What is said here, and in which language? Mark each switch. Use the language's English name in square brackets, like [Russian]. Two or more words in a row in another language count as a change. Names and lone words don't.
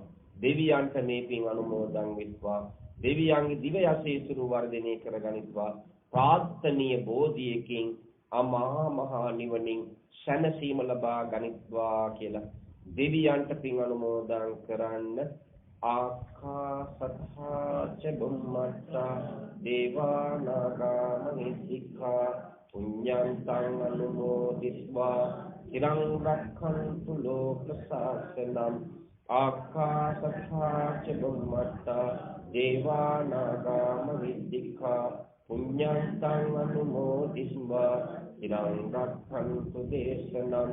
[Sinhala] දෙවියන්ට මේ පින් අනුමෝදන් වෙත්වා. දෙවියන්ගේ දිව යසීසුරු වර්ධනය කරගනිත්වා. ප්‍රාර්ථනීය බෝධියකින් අමහා මහා නිවනින් සැනසීම ලබා ගනිත්වා කියලා දෙවියන්ට පින් අනුමෝදන් කරන්න. [Pali] ආකාසත්තා ච බුම්මත්තා දේවා නාග මහිද්దికා පුඤ්ඤන්තං අනුමෝදිත්වා চিරං රක්ඛන්තු ලෝක සාසනං. ආකාසත්තා ච බුම්මත්තා දේවා නාග මහිද්దికා පුඤ්ඤන්තං අනුමෝදිත්වා চিරං රක්ඛන්තු දේශනං.